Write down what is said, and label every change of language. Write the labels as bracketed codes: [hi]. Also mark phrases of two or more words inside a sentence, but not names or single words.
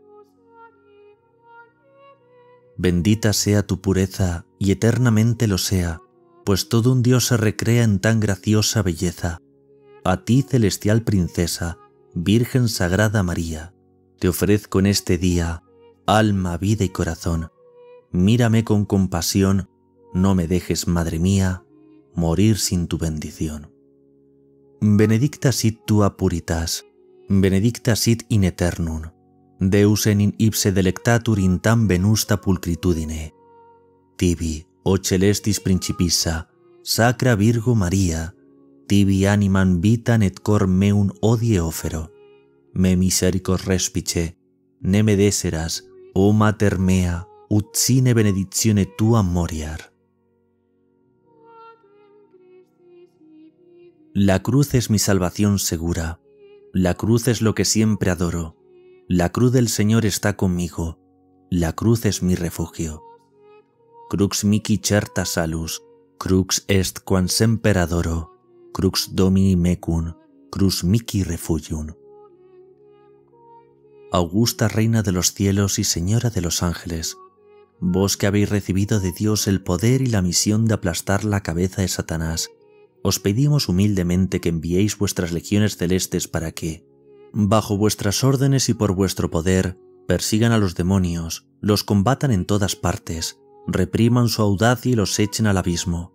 [es] Bendita sea tu pureza, y eternamente lo sea, pues todo un Dios se recrea en tan graciosa belleza. A ti, celestial princesa, Virgen Sagrada María, te ofrezco en este día, alma, vida y corazón. Mírame con compasión, no me dejes, Madre mía, morir sin tu bendición. [la] Benedicta sit tua puritas, benedicta sit in aeternum, Deus in ipse delectatur in tam venusta pulcritudine. Tibi, o celestis principissa, Sacra Virgo Maria, tibi animam vitam et cor meum odie ofero. Me misericors respice, ne me deseras, o mater mea, ut sine benedictione tua moriar. [es] La cruz es mi salvación segura, la cruz es lo que siempre adoro, la cruz del Señor está conmigo, la cruz es mi refugio. [la] Crux mihi certa salus, crux est quam semper adoro, crux Domini mecum, crux mihi refugium. [es] Augusta Reina de los cielos y Señora de los ángeles, vos que habéis recibido de Dios el poder y la misión de aplastar la cabeza de Satanás, os pedimos humildemente que enviéis vuestras legiones celestes para que, bajo vuestras órdenes y por vuestro poder, persigan a los demonios, los combatan en todas partes, repriman su audacia y los echen al abismo.